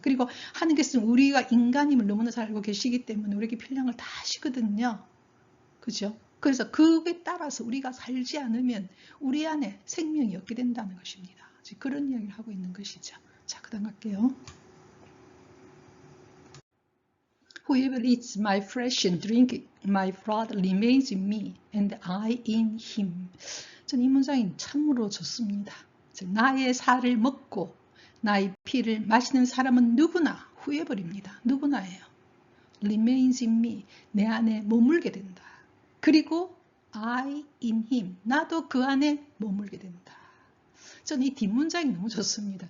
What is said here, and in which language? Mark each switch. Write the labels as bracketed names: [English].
[Korean] 그리고 하나님께서는 우리가 인간임을 너무나 잘 알고 계시기 때문에 우리에게 필요한 걸 다 하시거든요. 그죠? 그래서 그에 따라서 우리가 살지 않으면 우리 안에 생명이 없게 된다는 것입니다. 그런 이야기를 하고 있는 것이죠. 자, 그 다음 갈게요. [English] Whoever eats my flesh and drink my blood remains in me and I in him. [Korean] 전 이 문장이 참으로 좋습니다. 나의 살을 먹고 나의 피를 마시는 사람은 누구나 whoever입니다. 누구나예요. [English] remains in me. [Korean] 내 안에 머물게 된다. 그리고 [English] I in him. [Korean] 나도 그 안에 머물게 된다. 저는 이 뒷문장이 너무 좋습니다.